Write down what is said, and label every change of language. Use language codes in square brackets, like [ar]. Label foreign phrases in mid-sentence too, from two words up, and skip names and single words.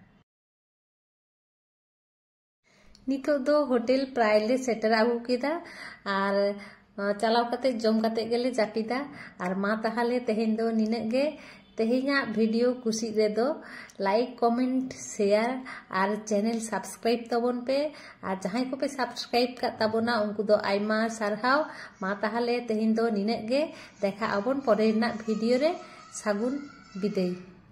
[sat] नितो दो होटल प्राय ले सेटर आगु केदा और चलाव काते जम काते गेले जापिदा और मा ताहले तेहेन दो निने गे तेहेना वीडियो कुसी रे दो [en] like comment share [sat] और [en] channel subscribe [sat] तबन पे और जहां को पे सब्सक्राइब का तबना उनको दो आयमा सारहाव मा ताहले तेहेन दो निने गे देखा आबन परेर ना वीडियो रे सागुन बिदाय।